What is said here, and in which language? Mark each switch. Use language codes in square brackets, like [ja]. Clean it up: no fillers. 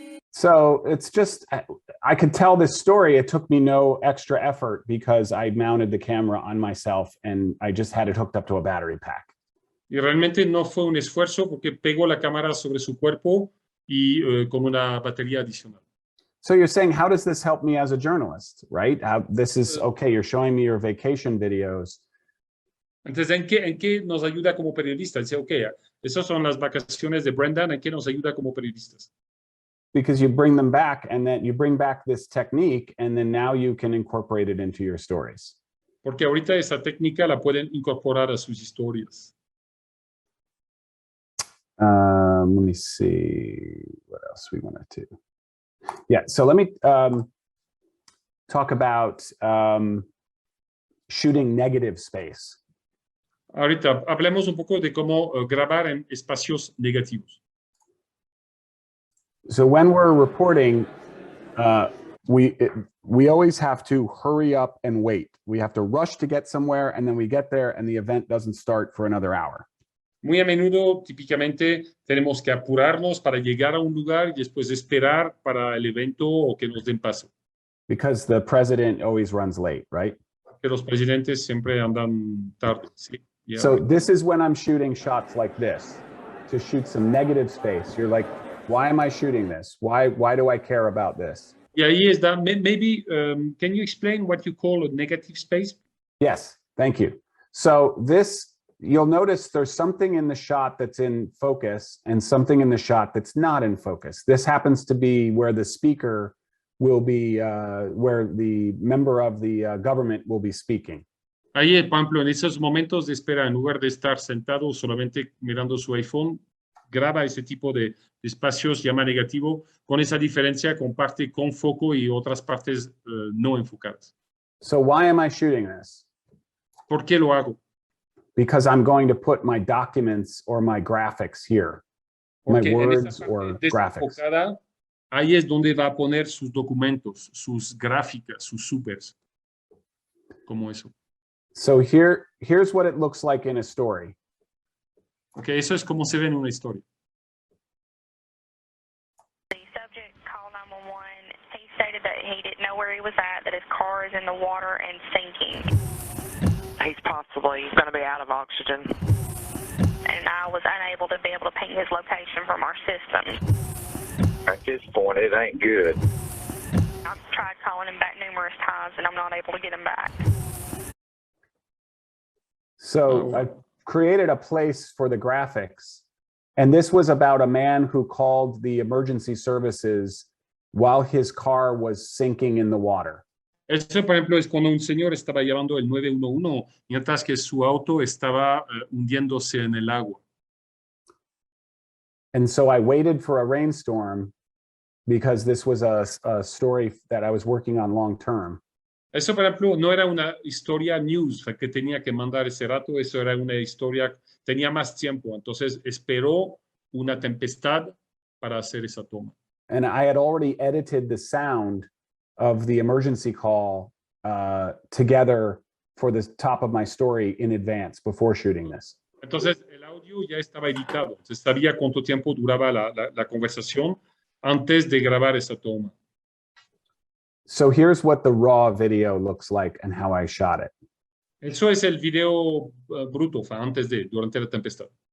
[en] So it's just, I could tell this story. It took me no extra effort because I mounted the camera on myself and I just had it hooked up to a battery pack. [es] Y realmente no fue un esfuerzo porque pegó la cámara sobre su cuerpo y con una batería adicional. [en] So you're saying, how does this help me as a journalist, right? This is, okay, you're showing me your vacation videos. [es] Entonces, ¿en qué nos ayuda como periodistas? Dice, okay, esas son las vacaciones de Brendan, ¿en qué nos ayuda como periodistas? [en] Because you bring them back, and then you bring back this technique, and then now you can incorporate it into your stories. [es] Porque ahorita esa técnica la pueden incorporar a sus historias. [en] Let me see what else we wanted to. Yeah, so let me talk about shooting negative space. [es] Ahorita hablemos un poco de cómo grabar en espacios negativos. [en] So when we're reporting, we always have to hurry up and wait. We have to rush to get somewhere, and then we get there and the event doesn't start for another hour. [es] Muy a menudo, típicamente, tenemos que apurarnos para llegar a un lugar y después esperar para el evento o que nos den paso. [en] Because the president always runs late, right? [es] Que los presidentes siempre andan tarde. Sí. Yeah. [en] So this is when I'm shooting shots like this, to shoot some negative space. You're like, why am I shooting this? Why do I care about this? [es] Y ahí está. [en] Maybe, can you explain what you call a negative space? Yes, thank you. So this, you'll notice there's something in the shot that's in focus and something in the shot that's not in focus. This happens to be where the speaker will be, where the member of the government will be speaking. [es] Ahí, por ejemplo, en esos momentos de espera, en lugar de estar sentado solamente mirando su iPhone, graba ese tipo de espacios, llama negativo, con esa diferencia, comparte con foco y otras partes no enfocadas. [en] So why am I shooting this? [es] ¿Por qué lo hago? [en] Because I'm going to put my documents or my graphics here, my [es] Porque [en] words or graphics. [es] Ahí es donde va a poner sus documentos, sus gráficas, sus supers, como eso. [en] So here's what it looks like in a story. [es] Okay, eso es como se ve en una historia. [en] The subject called 911. He stated that he didn't know where he was at, that his car is in the water and sinking. He's possibly going to be out of oxygen. And I was unable to be able to ping his location from our system. At this point, it ain't good. I've tried calling him back numerous times, and I'm not able to get him back. So I created a place for the graphics. And this was about a man who called the emergency services while his car was sinking in the water. [es] Eso, por ejemplo, es cuando un señor estaba llamando el 911 mientras que su auto estaba hundiéndose en el agua. [en] And so I waited for a rainstorm because this was a story that I was working on long term. [es] Eso, por ejemplo, no era una historia news que tenía que mandar ese rato, eso era una historia, tenía más tiempo, entonces esperó una tempestad para hacer esa toma. [en] And I had already edited the sound of the emergency call together for the top of my story in advance before shooting this. [es] Entonces, el audio ya estaba editado, entonces sabía cuánto tiempo duraba la conversación antes de grabar esa toma. [en] So here's what the raw video looks like and how I shot it. [es] Eso es el video bruto, antes de, durante la tempestad.